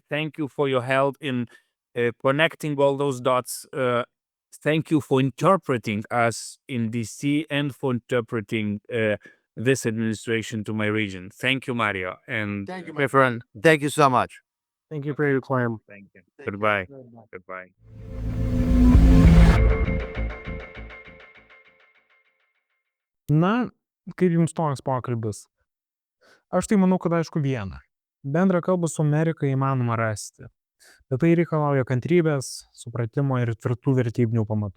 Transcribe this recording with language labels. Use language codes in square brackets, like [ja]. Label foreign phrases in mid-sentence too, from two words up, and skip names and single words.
[en] Thank you for your help in connecting all those dots. Thank you for interpreting us in DC and for interpreting this administration to my region. Thank you, Mario. And Thank you, my friend. Thank you so much. Thank you for your time. thank you. Goodbye. Goodbye. [lt] Na, kaip jums toks pokalbis? Aš tai manau, kad aišku viena. Bendrą kalbą su Amerika įmanoma rasti. Bet tai reikalauja kantrybės, supratimo ir tvirtų vertybinių pamatų.